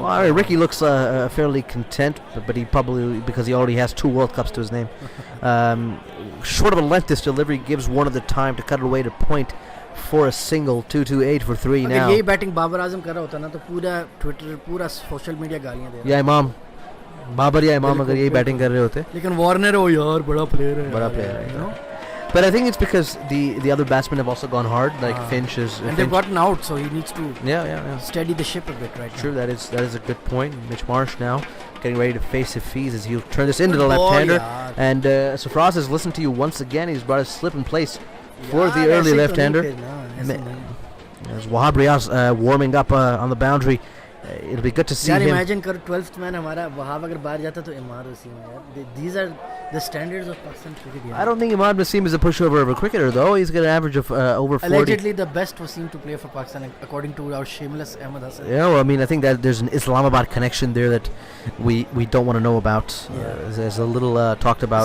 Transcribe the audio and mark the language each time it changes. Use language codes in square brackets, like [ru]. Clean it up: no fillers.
[en] Well, I mean, Ricky looks fairly content, but he probably, because he already has 2 World Cups to his name. Short of a length, this delivery gives Warner the time to cut it away to point for a single. 2-2-8 for 3 now. [hi] अगर यही batting Babar Azam कर रहा होता ना तो पूरा Twitter पूरा social media गालियां दे रहा है. या इमाम बाबर या इमाम अगर यही बैटिंग कर रहे होते. लेकिन वार्नर हो यार बड़ा प्लेयर है. [en] बड़ा player है, you know? But I think it's because the other batsmen have also gone hard, like Finch is. And they've gotten out, so he needs to yeah. steady the ship a bit right True, now. that is a good point. Mitch Marsh now getting ready to face Hafiz as he'll turn this into the left-hander. [hi] yaar. [en] And Surfraz has listened to you once again. He's brought a slip in place for the early left-hander. As Wahab Riaz warming up on the boundary. It'll be good to see [hi] यार [en] him. [hi] imagine कर 12th man हमारा वहाब अगर बाहर जाता तो इमाद वसीम यार. [en] These are the standards of Pakistan cricket. I don't think Imad Naseem is a pushover of a cricketer, though. He's got an average of over 40. Allegedly the best Wasim to play for Pakistan according to our shameless Ahmed Hassan. Yeah, well, I mean, I think that there's an Islamabad connection there that we don't want to know about. Yeah. There's a little talked about.